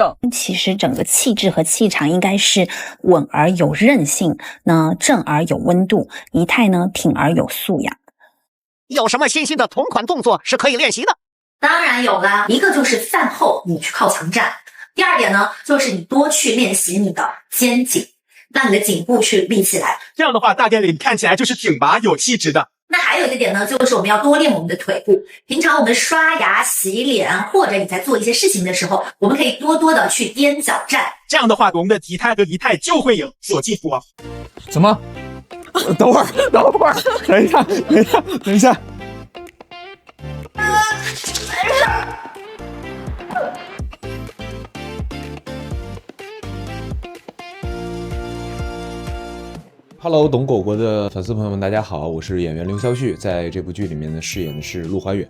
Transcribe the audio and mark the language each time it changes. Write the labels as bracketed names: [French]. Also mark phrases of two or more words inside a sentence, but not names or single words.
[Chinese] 其實整個氣質和氣場應該是穩而有韌性，那正而有溫度，儀態呢挺而有素養。有什麼新興的同款動作是可以練習的？當然有啦，一個就是飯後你去靠牆站，第二點呢就是你多去練習你的肩頸，讓你的頸部去立起來，這樣的話大店裡看起來就是挺拔有氣質的。那還有一個點呢，就是我們要多練我們的腿部。平常我們刷牙、洗臉，或者你在做一些事情的時候，我們可以多多的去踮腳站。這樣的話，我們的體態和儀態就會有所進步啊。怎麼？等会儿，等一下。Hello， 懂狗狗的粉丝朋友们，大家好，我是演员刘晓旭，在这部剧里面呢饰演的是陆怀远。